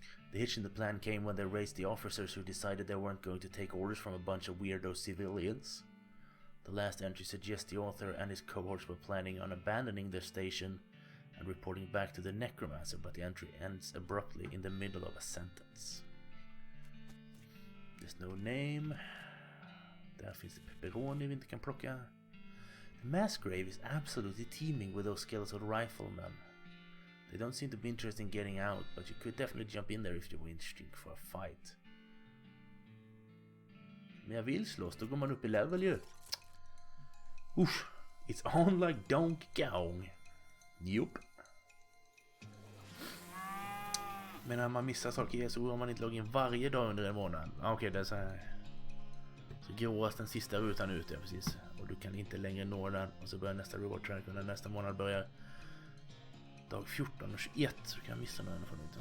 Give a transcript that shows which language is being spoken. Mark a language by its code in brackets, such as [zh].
[en] The hitch in the plan came when they raised the officers who decided they weren't going to take orders from a bunch of weirdo civilians. The last entry suggests the author and his cohorts were planning on abandoning their station and reporting back to the necromancer, but the entry ends abruptly in the middle of a sentence. There's no name. [sv] Där finns det pepperoni vi inte kan plocka. [en] The mass grave is absolutely teeming with those skeletal riflemen. They don't seem to be interested in getting out, but you could definitely jump in there if you were interested for a fight. [sv] Men jag vill slåss, då går man upp i level ju. [en] Usch, it's on like Donkey Kong. [sv] Jupp. Men när man missar saker så går man inte logga in varje dag under en månad. Okej, det är så här. Så gråas den sista rutan ut, ja precis. Och du kan inte längre nå den. Och så börjar nästa reward track och när nästa månad börjar dag 14 och 21 så kan jag missa någon från ut.